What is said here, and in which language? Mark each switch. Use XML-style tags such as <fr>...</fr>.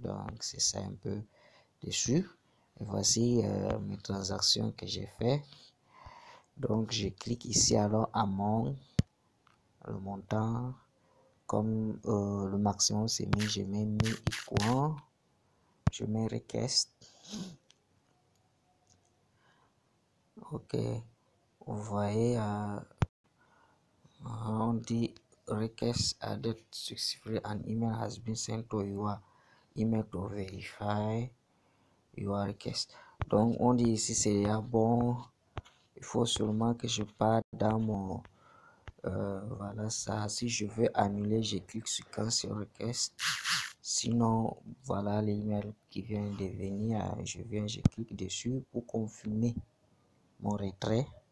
<fr>Donc c'est ça un peu dessus. Et voici mes transactions que j'ai fait. Donc je clique ici alors Among, le montant, comme le maximum c'est 1000, je mets 1000 coins, je mets request.</fr> <en>Ok,</en> <fr>vous voyez, on dit</fr> <en>request added successfully, an email has been sent to your email to verify your request.</en> <fr>Donc on dit ici c'est déjà bon. Il faut seulement que je parte dans mon voilà ça. Si je veux annuler, je clique sur cancel request. Sinon voilà l'email qui vient de venir, je clique dessus pour confirmer mon retrait.</fr>